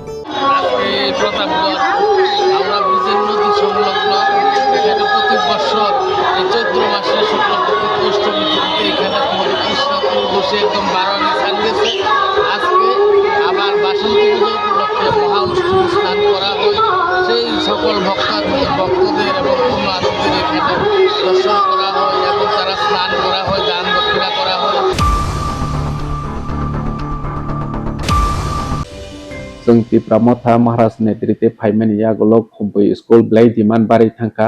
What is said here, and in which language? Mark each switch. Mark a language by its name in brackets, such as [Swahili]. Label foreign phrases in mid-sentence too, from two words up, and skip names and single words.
[Bangla] প্রতি বছর এই চৈত্র মাসের শুক্লপক্ষ অষ্টমী তিথিতে এখানে কৃষ্ণ একদম বারোয়ানি স্নান গেছে। আজকে আবার বাসন্তী পুজো উপলক্ষে মহা অষ্টমী স্নান করা হয়। সেই সকল ভক্তদের এবং পুণ্যার্থীদের এখানে দর্শন করা হয় এবং তারা স্নান করা হয়, দান দক্ষিণা করা হয়। [Kok Borok] जों तिप्रा मथा महाराज नेतृत्वे फाइमेनिया गलक खम्बई स्कुल ब्लाई दिमान बारि थांखा